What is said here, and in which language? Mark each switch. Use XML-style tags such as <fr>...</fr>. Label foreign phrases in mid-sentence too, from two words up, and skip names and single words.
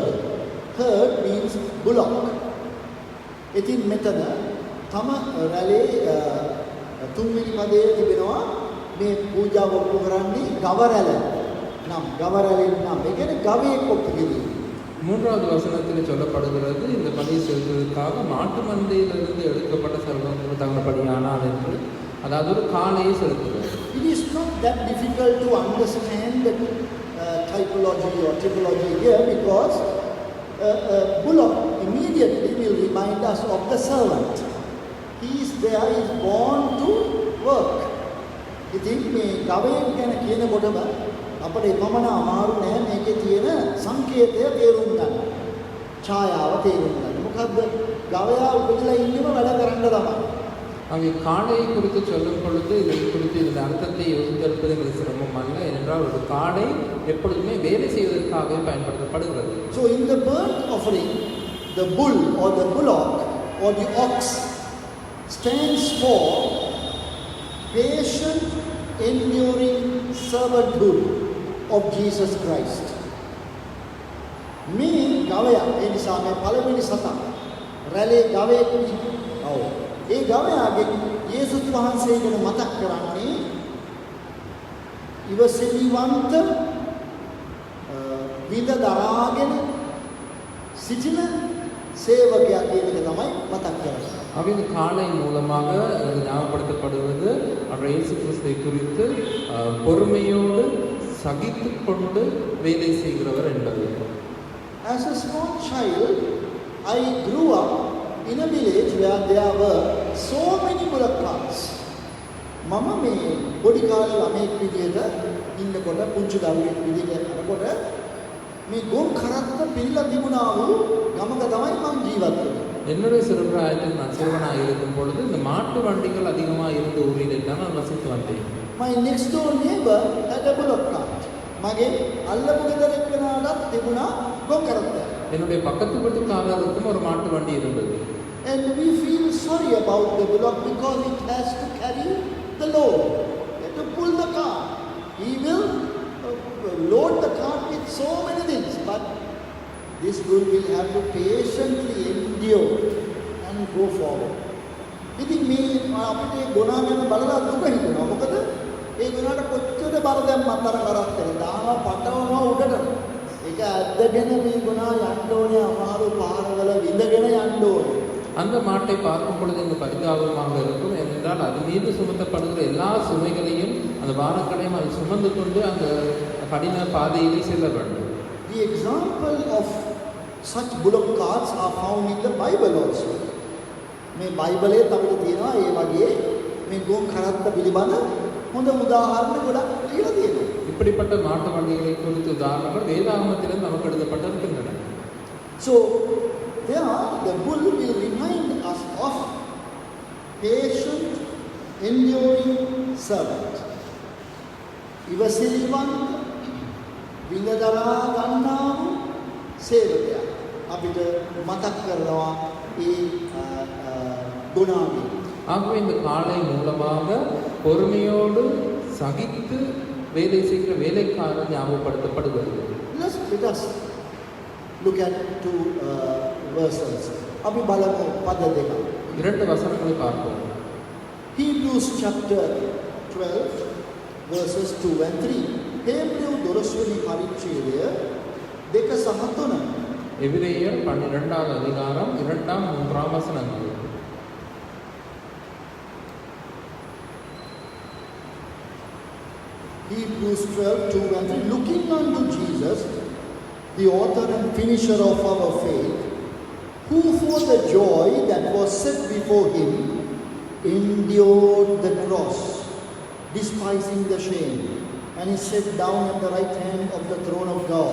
<en>Herd means bullock.</en> <si>ඉතින් මෙතන තම රැළේ තුන්වෙනි පදයේ තිබෙනවා මේ පූජාව ඔප්පු කරන්නේ ගවරැළ නම් ගවරැළෙන් නම් ඒ කියන්නේ ගවයෙක් ඔප්පු කිරීම.</si> <ta>3வது வசனத்தில் சொல்லப்படுகிறது இந்த பலியை செலுத்துவதற்காக மாட்டு மந்தையிலிருந்து எடுக்கப்பட்ட சர்வங்கள் தங்கப்படியானால் என்று, அதாவது ஒரு காளையை செலுத்துகிறது.</ta> <en>It is not that difficult to understand the typology or typology here because bullock immediately will remind us of the servant. He is there, he is born to work.</en> <si>ඉතින් මේ ගවයෙන් ගැන කියනකොටම අපිට එපමණ අමාරු නෑ මේකේ තියෙන සංකේතය තේරුම් ගන්න. ඡායාව තේරුම් ගන්න. මොකද්ද? ගවයා උපදලා ඉන්නම වැඩ කරන්න තමයි.</si> <ta>அங்கே காளையை குறித்து சொல்லும் பொழுது இதை குறித்து இந்த அர்த்தத்தை யோசித்திருப்பது எங்களுக்கு சிரமம் அல்ல. ஏனென்றால் ஒரு காளை எப்பொழுதுமே வேலை செய்வதற்காக பயன்படுத்தப்படுகிறது.</ta> <en>So in the burnt offering, the bull or the bullock or the ox stands for patient, enduring servanthood of Jesus Christ.</en> <si>මේ ගවයා ඒ නිසා මේ පළවෙනි සතා රැළේ ගවයෙක් ඔව් ඒ ගවයාගේ යේසුස් වහන්සේ ගැන මතක් කරන්නේ ඉවසිලිවන්ත විඳ දරාගෙන සිටින සේවකයා කියන එක තමයි මතක් කරන්නේ.</si> <ta>ஆகவே இந்த காளை மூலமாக எனக்கு ஞாபகப்படுத்தப்படுவது அன்றைய இயேசு கிறிஸ்துவை குறித்து பொறுமையோடு சகித்து கொண்டு வேலை செய்கிறவர் என்பது.</ta> <en>As a small child, I grew up in a village where there were so many bullock carts.</en> <si>මම මේ පොඩි කාලේ ළමෙක් විදිහට ඉන්නකොට පුංචි දරුවෙක් විදිහට යනකොට මේ ගොන් කරත්ත පිළිලා තිබුණා වූ ගමක තමයි මම ජීවත් වෙන්නේ.</si> <ta>என்னுடைய சிறுபிராயத்தில் நான் சிறுவனாக இருக்கும் பொழுது இந்த மாட்டு வண்டிகள் அதிகமாக இருந்த ஊரில் தான் நான் வசித்து வந்தேன்.</ta> <en>My next door neighbor had a bullock cart.</en> <si>මගේ අල්ලපු ගෙදර එක්කෙනාටත් තිබුණා ගොන් කරත්ත.</si> <ta>என்னுடைய பக்கத்து வீட்டுக்காரருக்கும் ஒரு மாட்டு வண்டி இருந்தது.</ta> <en>And we feel sorry about the bullock because it has to carry the load. It has to pull the cart. He will load the cart with so many things, but this bull will have to patiently endure and go forward.</en> <si>ඉතින් මේ අපිට ගුණා ගැන බලලා දුක හිතෙනවා. මොකද ඒ ගුණාට කොච්චර බර දැම්මත් අර කරත් කරේ දානවා පටවනවා උඩට. ඒක ඇද්දගෙන මේ ගුණා යන්න ඕනේ අමාරු පාරවල විඳගෙන යන්න ඕනේ.</si> <ta>அந்த மாட்டை பார்க்கும் பொழுது எனக்கு பரிதாபமாக இருக்கும். ஏனென்றால் அது மீது சுமத்தப்படுகிற எல்லா சுமைகளையும் அந்த பாரங்களையும் அது சுமந்து கொண்டு அந்த கடின பாதையிலே செல்ல வேண்டும்.</ta> <en>The example of such bullock carts are found in the Bible also.</en> <si>මේ බයිබලයේ අපිට තියෙනවා ඒ වගේ මේ ගෝන් කරත්ත පිළිබඳ හොඳ උදාහරණ ගොඩක් ලියලා තියෙනවා.</si> <ta>இப்படிப்பட்ட மாட்டு வண்டிகளை குறித்து உதாரணங்கள் வேதாகமத்திலும் நமக்கு எழுதப்பட்டிருக்கின்றன.</ta> <en>So there the bull will remind us of patient, enduring servant.</en> <si>ඉවසිලිවන්ත විඳදරා ගන්නා වූ සේවකයා අපිට මතක් කරනවා ඒ ගුණාවලිය.</si> <ta>ஆகவே இந்த காலை மூலமாக பொறுமையோடு சகித்து வேலை செய்கிற வேலைக்காரன் ஞாபகப்படுத்தப்படுகிறது.</ta> <en>Let us look at two verses.</en> <si>අපි බලමු පද දෙක.</si> <ta>இரண்டு வசனங்களை பார்ப்போம்.</ta> <en>Hebrews chapter 12 verses 2 and 3.</en> <si>හේබ්‍රෙව් 12 වෙනි පරිච්ඡේදය 2 සහ 3.</si> <ta>எபிரேயர் 12வது அதிகாரம் 2ஆம் 3ஆம் வசனங்கள்.</ta> <en>Hebrews 12, 2 and 3. Looking unto Jesus, the author and finisher of our faith, who for the joy that was set before him endured the cross, despising the shame, and is set down at the right hand of the throne of God.</en>